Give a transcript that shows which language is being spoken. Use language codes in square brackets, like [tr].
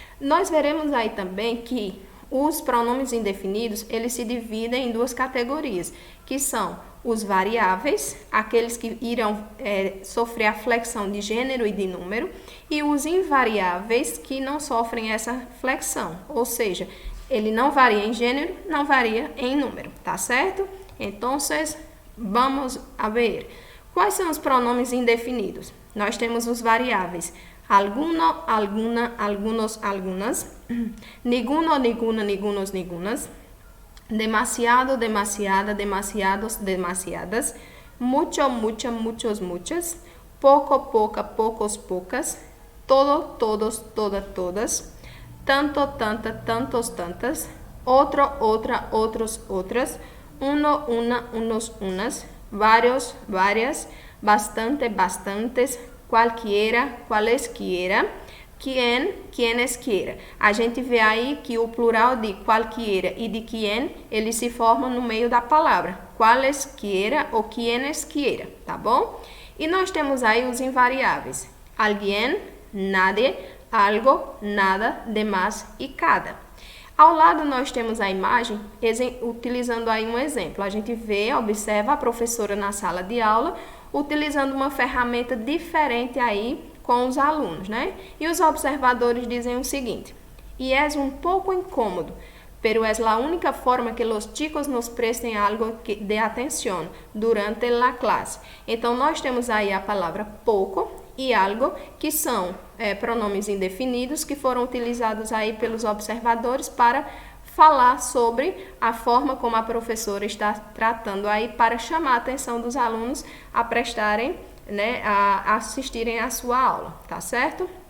[pt] Nós veremos aí também que os pronomes indefinidos, eles se dividem em duas categorias, que são os variáveis, aqueles que irão sofrer a flexão de gênero e de número, e os invariáveis, que não sofrem essa flexão, ou seja, ele não varia em gênero, não varia em número, tá certo? Então, vamos a ver. Quais são os pronomes indefinidos? Nós temos os variáveis [es] alguno, alguna, algunos, algunas, ninguno, ninguna, ningunos, ningunas, demasiado, demasiada, demasiados, demasiadas, mucho, mucha, muchos, muchas, poco, poca, pocos, pocas, todo, todos, todas, todas, tanto, tanta, tantos, tantas, otro, otra, otros, otras, uno, una, unos, unas, varios, varias, bastante, bastantes, qualquiera, qualesquiera, quien, quienes quiera. [pt] A gente vê aí que o plural de qualquiera e de quien, eles se formam no meio da palavra. [es] Qualesquiera [pt] ou [es] quienes quiera, [pt] tá bom? E nós temos aí os invariáveis. [es] Alguien, nadie, algo, nada, demás e cada. [pt] Ao lado nós temos a imagem, utilizando aí um exemplo. A gente vê, observa a professora na sala de aula, utilizando uma ferramenta diferente aí com os alunos, né? E os observadores dizem o seguinte: [es] "Y es un poco incómodo, pero es la única forma que los chicos nos prestem algo de atención durante la clase." [pt] Então, nós temos aí a palavra pouco e algo, que são pronomes indefinidos que foram utilizados aí pelos observadores para falar sobre a forma como a professora está tratando aí para chamar a atenção dos alunos a prestarem, né, a assistirem à sua aula, tá certo?